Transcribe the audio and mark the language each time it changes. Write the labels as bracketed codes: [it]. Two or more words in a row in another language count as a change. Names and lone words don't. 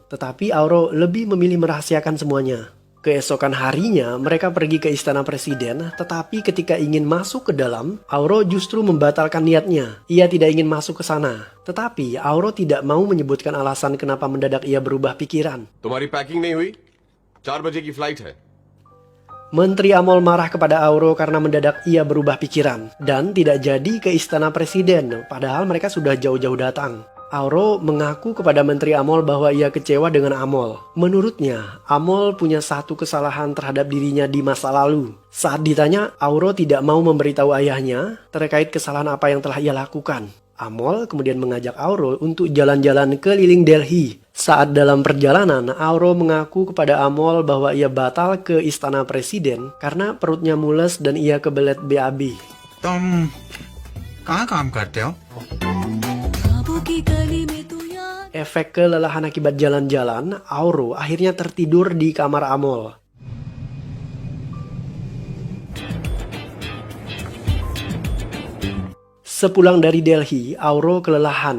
[id] Tetapi Auro lebih memilih merahasiakan semuanya. Keesokan harinya, mereka pergi ke istana presiden, tetapi ketika ingin masuk ke dalam, Auro justru membatalkan niatnya. Ia tidak ingin masuk ke sana. Tetapi Auro tidak mau menyebutkan alasan kenapa mendadak ia berubah pikiran. [hi] तुम्हारी पैकिंग नहीं हुई? 4 बजे की फ्लाइट है। [id] Menteri Amol marah kepada Auro karena mendadak ia berubah pikiran dan tidak jadi ke istana presiden, padahal mereka sudah jauh-jauh datang. Auro mengaku kepada Menteri Amol bahwa ia kecewa dengan Amol. Menurutnya, Amol punya satu kesalahan terhadap dirinya di masa lalu. Saat ditanya, Auro tidak mau memberitahu ayahnya terkait kesalahan apa yang telah ia lakukan. Amol kemudian mengajak Auro untuk jalan-jalan keliling Delhi. Saat dalam perjalanan, Auro mengaku kepada Amol bahwa ia batal ke istana presiden karena perutnya mules dan ia kebelet BAB. [hi] तुम कहाँ काम करते हो? [id] Efek kelelahan akibat jalan-jalan, Auro akhirnya tertidur di kamar Amol. Sepulang dari Delhi, Auro kelelahan.